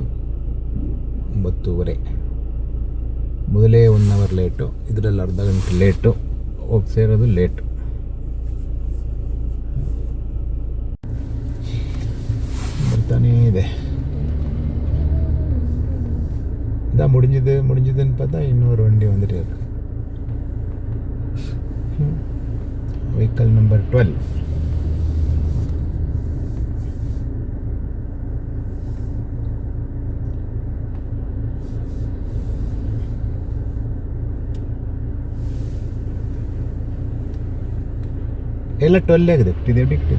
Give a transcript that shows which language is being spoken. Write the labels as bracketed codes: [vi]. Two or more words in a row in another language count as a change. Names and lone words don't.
[kn] 9:30. ಮೊದಲೇ 1 [en] hour late, [kn] ಇದರಲ್ಲಿ ಅರ್ಧ ಗಂಟೆ ಲೇಟು. ಹೋಗಿ ಸೇರೋದು ಲೇಟು. ಬರ್ತಾನೇ ಇದೆ. [ta] முடிஞ்சதுன்னு பார்த்தா இன்னொரு வண்டி வந்துட்டு இருக்கு. [en] vehicle number 12. [kn] ಎಲ್ಲ 12 ಆಗಿದೆ. ಇಟ್ಟಿದೆ